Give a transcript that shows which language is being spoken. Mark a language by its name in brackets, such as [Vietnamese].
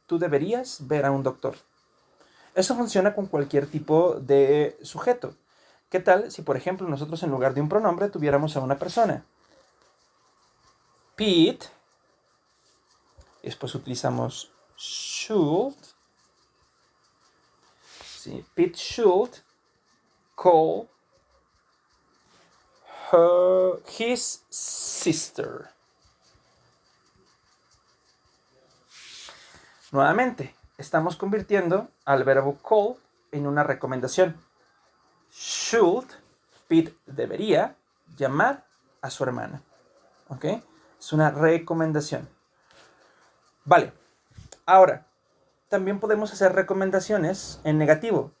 [Spanish] Tú deberías ver a un doctor. Eso funciona con cualquier tipo de sujeto. ¿Qué tal si, por ejemplo, nosotros en lugar de un pronombre tuviéramos a una persona? Pete. Y después utilizamos should. [English] Sí, Pete should call his sister. [Spanish] Nuevamente, estamos convirtiendo al verbo call en una recomendación. Should, Pete debería llamar a su hermana. ¿Ok? Es una recomendación. Vale. Ahora, también podemos hacer recomendaciones en negativo.